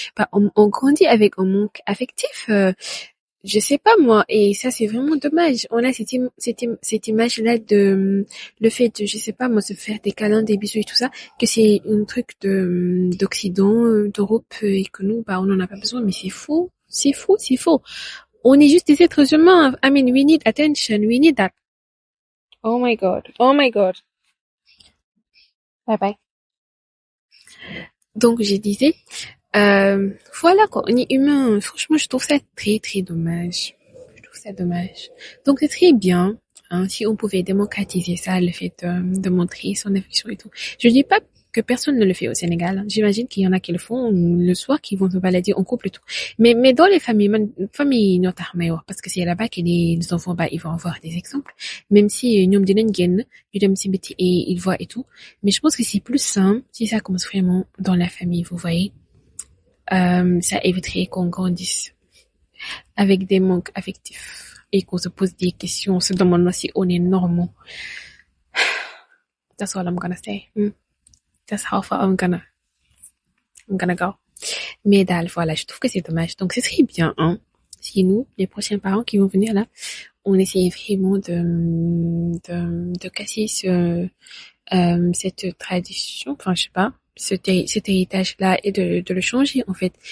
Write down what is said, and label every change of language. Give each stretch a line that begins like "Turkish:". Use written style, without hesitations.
French: Bah, on grandit avec un manque affectif. Je sais pas moi, et ça c'est vraiment dommage. On a cette image-là de le fait de, je sais pas moi, se faire des câlins, des bisous et tout ça, que c'est un truc d'Occident, d'Europe, et que nous, bah on en a pas besoin. Mais c'est faux, c'est faux, c'est faux. On est juste des êtres humains.
English: I mean, we need attention, we need that. Oh my god, oh my god. Bye bye.
French: Donc je disais, voilà quoi, on est humain. Franchement, je trouve ça très très dommage. Je trouve ça dommage. Donc c'est très bien, hein, si on pouvait démocratiser ça, le fait de montrer son affection et tout. Je dis pas que personne ne le fait au Sénégal. J'imagine qu'il y en a qui le font le soir, qui vont se balader en couple et tout. Mais dans les familles, famille notamment, parce que c'est là-bas que les enfants, ils vont avoir des exemples. Même si
Wolof: ñoom dinañ génn, ñu dem ci biti
French: et ils voient et tout. Mais je pense que c'est plus simple si ça commence vraiment dans la famille, vous voyez. Ça éviterait qu'on grandisse avec des manques affectifs et qu'on se pose des questions, on se demande si on est normaux.
English: That's all I'm gonna say. That's how far I'm gonna go.
French: Mais daal, voilà, je trouve que c'est dommage. Donc, ce serait bien, hein, si nous, les prochains parents qui vont venir là, on essaye vraiment de casser cette tradition, enfin, je sais pas, cet héritage-là et de le changer, en fait.